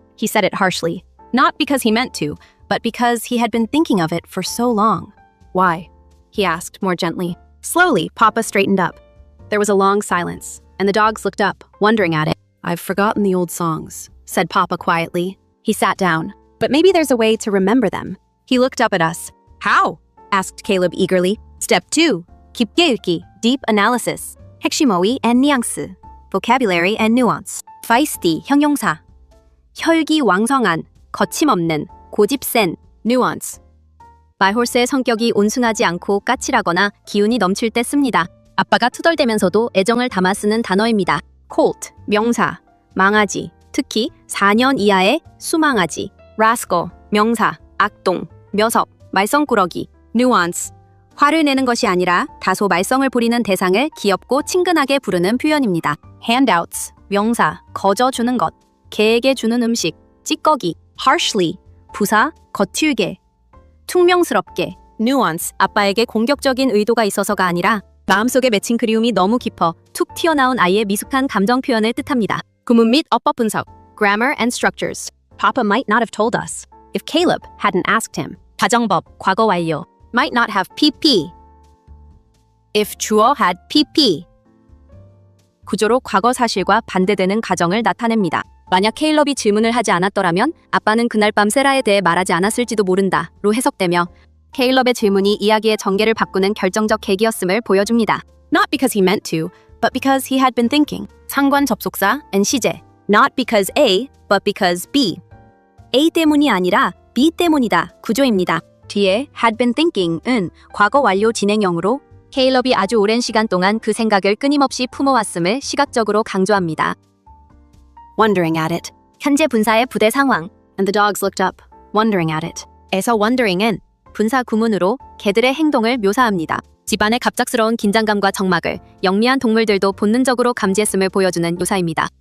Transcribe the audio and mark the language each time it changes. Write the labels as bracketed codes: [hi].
[en] He said it harshly, not because he meant to, but because he had been thinking of it for so long. Why? He asked more gently. Slowly, Papa straightened up. There was a long silence, and the dogs looked up, wondering at it. I've forgotten the old songs, said Papa quietly. He sat down. But maybe there's a way to remember them. He looked up at us. How? Asked Caleb eagerly. Step 2. [ko] 깊게 읽기, [en] deep analysis. [ko] 핵심 어휘 and 뉘앙스. [en] Vocabulary and nuance. feisty, [ko] 형용사. 혈기왕성한, 거침없는, 고집센, nuance. 말홀스의 성격이 온순하지 않고 까칠하거나 기운이 넘칠 때 씁니다. 아빠가 투덜대면서도 애정을 담아 쓰는 단어입니다. colt, 명사, 망아지, 특히 4년 이하의 수망아지. rascal, 명사, 악동, 묘섭, 말썽꾸러기. nuance, 화를 내는 것이 아니라 다소 말썽을 부리는 대상을 귀엽고 친근하게 부르는 표현입니다. handouts, 명사, 거저 주는 것, 개에게 주는 음식, 찌꺼기. harshly, 부사, 거칠게. 퉁명스럽게. nuance, 아빠에게 공격적인 의도가 있어서가 아니라 마음속에 맺힌 그리움이 너무 깊어 툭 튀어나온 아이의 미숙한 감정 표현을 뜻합니다. 구문 및 어법 분석. [en] grammar and structures. Papa might not have told us if Caleb hadn't asked him. [ko] 가정법, 과거 완료. [en] Might not have PP. If 주어 had PP. [ko] 구조로 과거 사실과 반대되는 가정을 나타냅니다. 만약 케일럽이 질문을 하지 않았더라면 아빠는 그날 밤 세라에 대해 말하지 않았을지도 모른다로 해석되며 케일럽의 질문이 이야기의 전개를 바꾸는 결정적 계기였음을 보여줍니다. [en] Not because he meant to, but because he had been thinking. [ko] 상관 접속사 and 시제. [en] Not because A, but because B. [ko] A 때문이 아니라 B 때문이다 구조입니다. 뒤에 [en] had been thinking [ko] 은 과거 완료 진행형으로 케일럽이 아주 오랜 시간 동안 그 생각을 끊임없이 품어왔음을 시각적으로 강조합니다. [en] Wondering at it. [ko] 현재 분사의 부대 상황. [en] And the dogs looked up, wondering at it. [ko] 에서 wondering은 분사 구문으로 개들의 행동을 묘사합니다. 집안의 갑작스러운 긴장감과 적막을 영리한 동물들도 본능적으로 감지했음을 보여주는 묘사입니다.